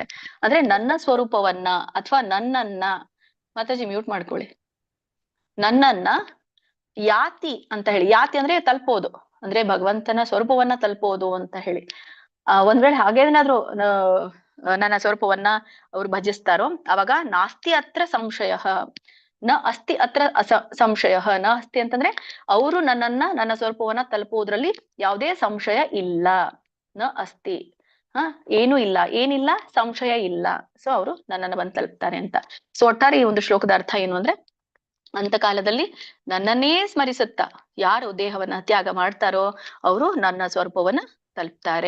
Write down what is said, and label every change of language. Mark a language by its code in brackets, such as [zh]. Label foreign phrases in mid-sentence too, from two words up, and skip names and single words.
[kn] ಅಂದ್ರೆ ನನ್ನ ಸ್ವರೂಪವನ್ನ ಅಥವಾ ನನ್ನನ್ನ, ಮಾತಾಜಿ ಮ್ಯೂಟ್ ಮಾಡ್ಕೊಳ್ಳಿ, ನನ್ನನ್ನ ಯಾತಿ ಅಂತ ಹೇಳಿ. ಯಾತಿ ಅಂದ್ರೆ ತಲುಪೋದು, ಅಂದ್ರೆ ಭಗವಂತನ ಸ್ವರೂಪವನ್ನ ತಲುಪೋದು ಅಂತ ಹೇಳಿ. ಒಂದ್ ವೇಳೆ ಹಾಗೇನಾದ್ರೂ ನನ್ನ ಸ್ವರೂಪವನ್ನ ಅವ್ರು ಭಜಿಸ್ತಾರೋ ಅವಾಗ [sa] ನಾಸ್ತಿ ಅತ್ರ ಸಂಶಯ. ನ ಅಸ್ತಿ ಅತ್ರ ಸಂಶಯ. ನ ಅಸ್ತಿ [kn] ಅಂತಂದ್ರೆ ಅವರು ನನ್ನ ಸ್ವರೂಪವನ್ನ ತಲುಪುವುದ್ರಲ್ಲಿ ಯಾವುದೇ ಸಂಶಯ ಇಲ್ಲ. [sa] ನ ಅಸ್ತಿ [kn] ಏನೂ ಇಲ್ಲ, ಏನಿಲ್ಲ, ಸಂಶಯ ಇಲ್ಲ. ಸೊ ಅವರು ನನ್ನನ್ನ ಬಂದು ತಲುಪ್ತಾರೆ ಅಂತ. ಸೊ ಒಟ್ಟಾರೆ ಈ ಒಂದು ಶ್ಲೋಕದ ಅರ್ಥ ಏನು ಅಂದ್ರೆ, ಅಂತಕಾಲದಲ್ಲಿ ನನ್ನನ್ನೇ ಸ್ಮರಿಸುತ್ತಾ ಯಾರು ದೇಹವನ್ನ ತ್ಯಾಗ ಮಾಡ್ತಾರೋ ಅವರು ನನ್ನ ಸ್ವರೂಪವನ್ನ ತಲುಪ್ತಾರೆ.